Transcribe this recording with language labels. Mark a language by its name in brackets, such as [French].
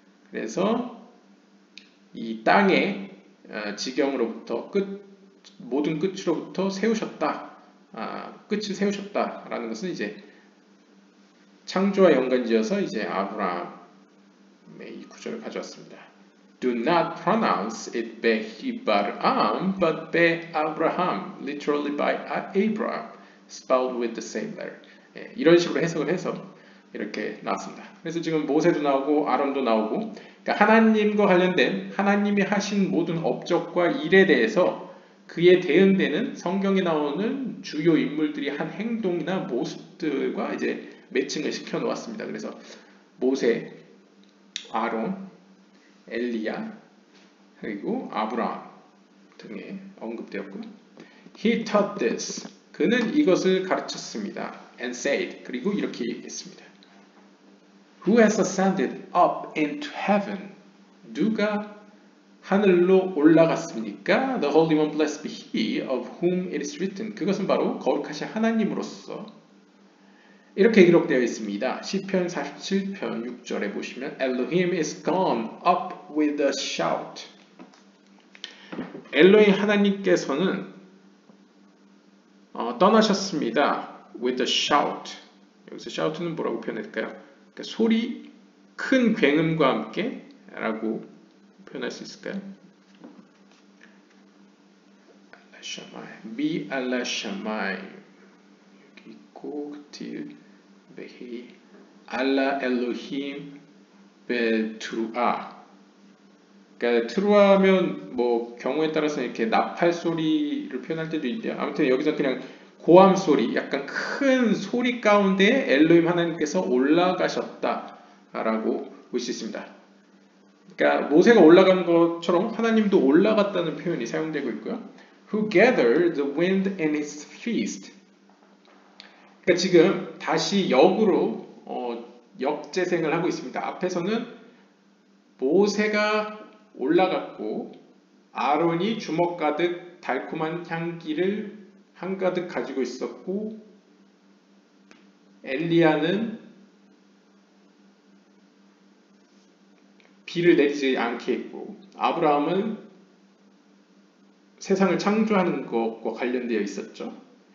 [Korean] 그래서 이 땅의 지경으로부터 모든 끝으로부터 세우셨다. 끝을 세우셨다라는 것은 이제 창조와 연관지어서 이제 아브라함의 이 구절을 가져왔습니다. [English] Do not pronounce it Behibaram, but Be-Abraham, literally by Abraham, spelled with the same letter. [Korean] 이런 식으로 해석을 해서 이렇게 나왔습니다. 그래서 지금 모세도 나오고 아론도 나오고, 그러니까 하나님과 관련된 하나님이 하신 모든 업적과 일에 대해서 그에 대응되는 성경에 나오는 주요 인물들이 한 행동이나 모습들과 이제 매칭을 시켜 놓았습니다. 그래서 모세, 아론, 엘리야, 그리고 아브라함 등에 언급되었고요. [English] He taught this. [Korean] 그는 이것을 가르쳤습니다. [English] And said. [Korean] 그리고 이렇게 얘기했습니다. [English] Who has ascended up into heaven? [Korean] 누가 하늘로 올라갔습니까? [English] The Holy One, blessed be He of whom it is written. [Korean] 그것은 바로 거룩하신 하나님으로서 이렇게 기록되어 있습니다. 시편 47편 6절에 보시면 [English] Elohim is gone up with a shout. [Korean] 엘로힘 하나님께서는 떠나셨습니다. [English] with a shout. [Korean] 여기서 shout는 뭐라고 표현할까요? 그러니까 소리, 큰 굉음과 함께 라고 표현할 수 있을까요? [Hebrew] 미 알라 샤마이 [Korean] 여기 있고 [Hebrew] 그틸 베히 알라 엘로힘 벨트루아. [Korean] 그러니까 트루아면 뭐 경우에 따라서 이렇게 나팔 소리를 표현할 때도 있는데요. 아무튼 여기서 그냥 고함 소리, 약간 큰 소리 가운데 엘로힘 하나님께서 올라가셨다라고 볼 수 있습니다. 그러니까 모세가 올라간 것처럼 하나님도 올라갔다는 표현이 사용되고 있고요. [English] Who gathered the wind in his fist. [Korean] 그러니까 지금 다시 역으로 역재생을 하고 있습니다. 앞에서는 모세가 올라갔고 아론이 주먹 가득 달콤한 향기를 한가득 가지고 있었고 엘리야는 비를 내리지 않게 했고 아브라함은 세상을 창조하는 것과 관련되어 있었죠.